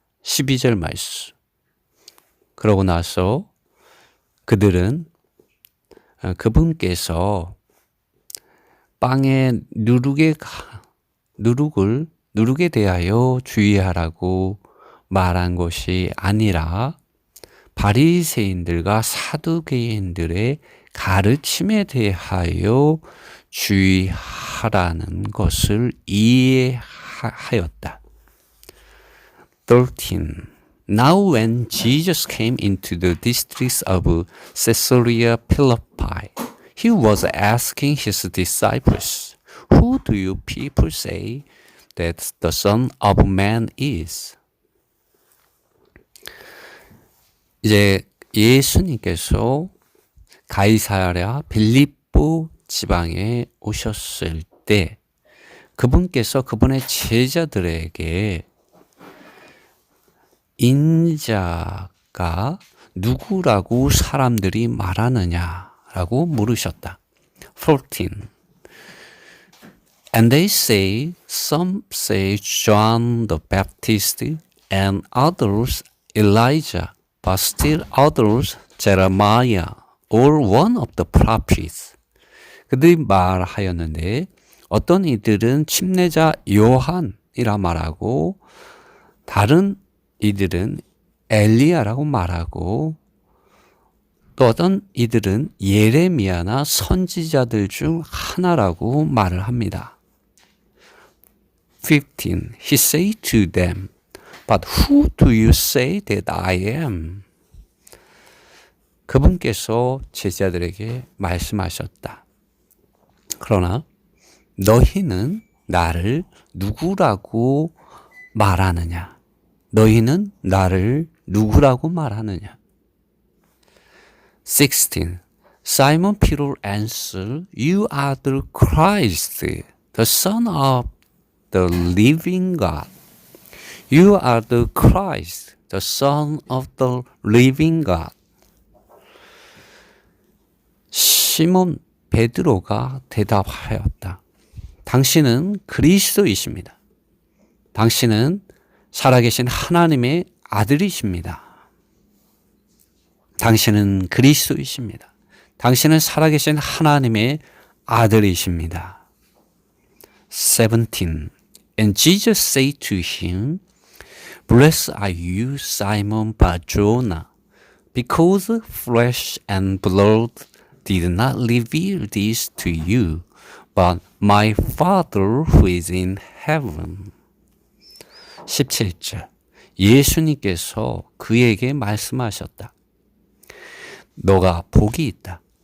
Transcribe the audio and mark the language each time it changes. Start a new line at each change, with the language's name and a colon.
Korean: 12절 말씀. 그러고 나서 그분께서 빵에 누룩에 대하여 주의하라고 말한 것이 아니라 바리새인들과 사두개인들의 가르침에 대하여 주의하라는 것을 이해하였다.
English: 13. Now when Jesus came into the districts of Caesarea Philippi, he was asking his disciples, Who do you people say that the Son of Man is?
Korean: 이제 예수님께서 가이사랴 빌립보 지방에 오셨을 때 그분께서 그분의 제자들에게 인자가 누구라고 사람들이 말하느냐라고 물으셨다.
English: 14. And they say, some say John the Baptist and others Elijah, but still others Jeremiah or one of the prophets.
Korean: 그들이 말하였는데 어떤 이들은 침례자 요한이라 말하고 다른 이들은 엘리야라고 말하고 또 어떤 이들은 예레미야나 선지자들 중 하나라고 말을 합니다.
English: 15. He said to them, But who do you say that I am?
Korean: 그분께서 제자들에게 말씀하셨다. 그러나 너희는 나를 누구라고 말하느냐? 너희는 나를 누구라고 말하느냐?
English: 16. Simon Peter answered, You are the Christ, the Son of the living God. You are the Christ, the Son of the living God.
Korean: 시몬 베드로가 대답하였다. 당신은 그리스도이십니다. 당신은 살아계신 하나님의 아들이십니다. 당신은 그리스도이십니다. 당신은 살아계신 하나님의 아들이십니다.
English: 17. And Jesus said to him, Blessed are you, Simon Bar-Jonah, because flesh and blood did not reveal this to you, but my Father who is in heaven.
Korean: 17절. 예수님께서 그에게 말씀하셨다. 너가 복이 있다.